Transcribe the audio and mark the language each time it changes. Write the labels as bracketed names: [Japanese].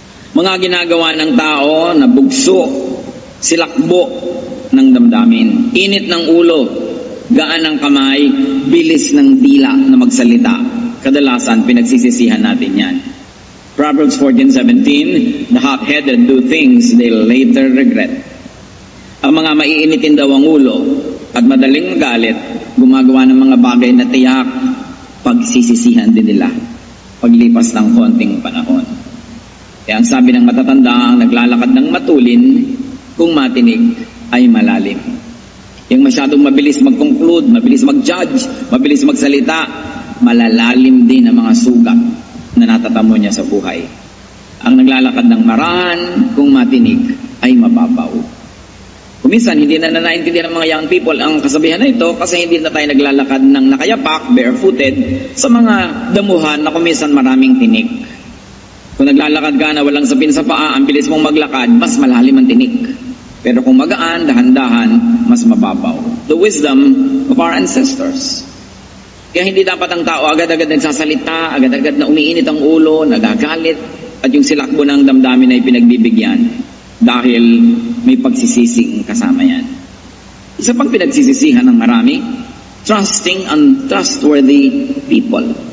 [Filipino] Mga ginagawa ng tao na bugso, silakbo ng damdamin, init ng ulo, gaan ng kamay, bilis ng dila na magsalita. Kadalasan, pinagsisisihan natin yan. [English] Proverbs 14:17, the hot-headed do things they later regret. [Filipino] Ang mga maiinitin daw ang ulo at madaling magalit, gumagawa ng mga bagay na tiyak, pagsisisihan din nila paglipas ng konting panahon. Kaya ang sabi ng matatanda, ang naglalakad ng matulin, kung matinig ay malalim. Yung masyadong mabilis mag-conclude, mabilis mag-judge, mabilis magsalita, malalalim din ang mga sugat na natatamo niya sa buhay. Ang naglalakad ng marahan, kung matinig ay mababaw. Kuminsan, hindi na naintindihan ng mga young people ang kasabihan na ito kasi hindi na tayo naglalakad ng nakayapak, barefooted, sa mga damuhan na kuminsan maraming tinik. Kung naglalakad ka na walang sapin sa paa, ang bilis mong maglakad, mas malalim ang tinik. Pero kung magaan, dahan-dahan, mas mababaw. [English] The wisdom of our ancestors. [Filipino] Kaya hindi dapat ang tao agad-agad nagsasalita, agad-agad na umiinit ang ulo, nagagalit, at yung silakbo ng damdamin ay pinagbibigyan dahil may pagsisising kasama yan. Isa pang pinagsisisihan ng marami, [English] trusting untrustworthy people.